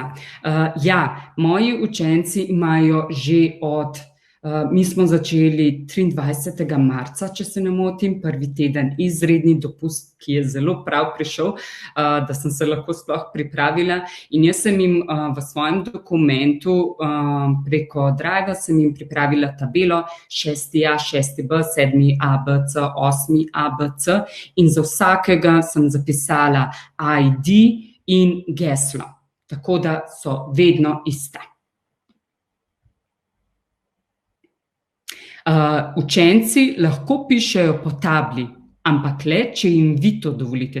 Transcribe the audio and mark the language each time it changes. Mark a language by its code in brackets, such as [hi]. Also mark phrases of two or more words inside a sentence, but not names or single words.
[sl] Ja, moji učenci imajo že mi smo začeli 23. marca, če se ne motim, prvi teden izredni dopust, ki je zelo prav prišel, da sem se lahko sploh pripravila. In jaz sem jim v svojem dokumentu preko Driva sem jim pripravila tabelo 6A, 6B, 7A, BC, 8A, BC in za vsakega sem zapisala ID in geslo. Tako da so vedno ista. Učenci lahko pišejo po tabli, ampak le, če jim vi to dovolite.